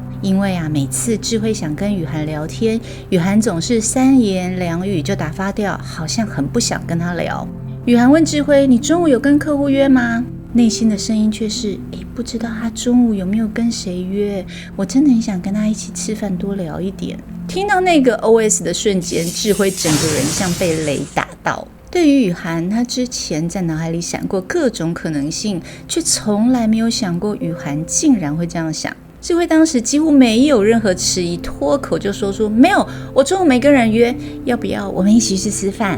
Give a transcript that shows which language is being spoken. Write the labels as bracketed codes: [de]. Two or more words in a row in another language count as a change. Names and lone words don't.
[zh] 因為每次智慧想跟雨涵聊天，雨涵總是三言兩語就打發掉，好像很不想跟他聊。雨涵問智慧，你中午有跟客戶約嗎？內心的聲音卻是不知道他中午有沒有跟誰約，我真的很想跟他一起吃飯多聊一點。聽到那個 OS 的瞬間，智慧整個人像被雷打到。對於雨涵，他之前在腦海裡想過各種可能性，卻從來沒有想過雨涵竟然會這樣想。智慧當時幾乎沒有任何遲疑，脫口就說出沒有，我中午沒跟人約，要不要我們一起去吃飯？